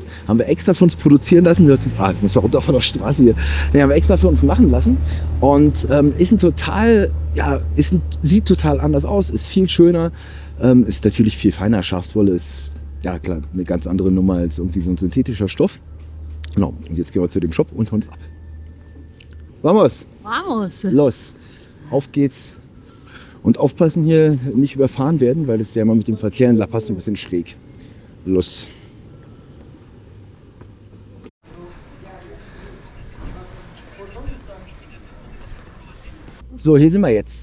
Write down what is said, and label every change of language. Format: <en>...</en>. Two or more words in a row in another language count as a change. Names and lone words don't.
<de>Haben wir extra für uns produzieren lassen. Ich muss doch runter von der Straße hier. Den haben wir extra für uns machen lassen. Und ist ein total... Ja, sieht total anders aus, ist viel schöner, ist natürlich viel feiner. Schafswolle ist, ja klar, eine ganz andere Nummer als irgendwie so ein synthetischer Stoff. Genau, und jetzt gehen wir zu dem Shop und holen es ab.</de> <es>Vamos! Vamos!</es> <de>Los! Auf geht's! Und aufpassen hier, nicht überfahren werden, weil das ist ja immer mit dem Verkehr in La Paz ein bisschen schräg. Los! So, hier sind wir jetzt.</de>